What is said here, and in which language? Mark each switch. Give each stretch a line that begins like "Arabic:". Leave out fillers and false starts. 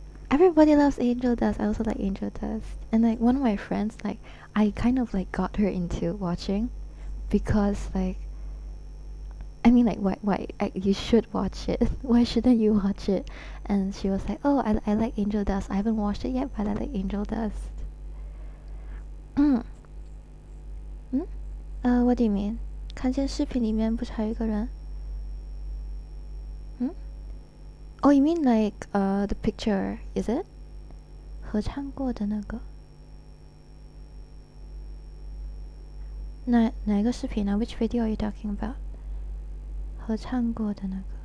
English: Everybody loves Angel Dust. I also like Angel Dust. And like one of my friends, like I kind of like got her into watching because like I mean like why you should watch it. Why shouldn't you watch it? And she was like, "Oh, I like Angel Dust. I haven't watched it yet, but I like Angel Dust." Mm. What do you mean?
Chinese: 看见视频里面不是还有一个人？
English: Oh, you mean like the picture, is it?
Chinese: 合唱过的那个。哪一个视频啊？
English: Which video are you talking about?
Chinese: 合唱过的那个。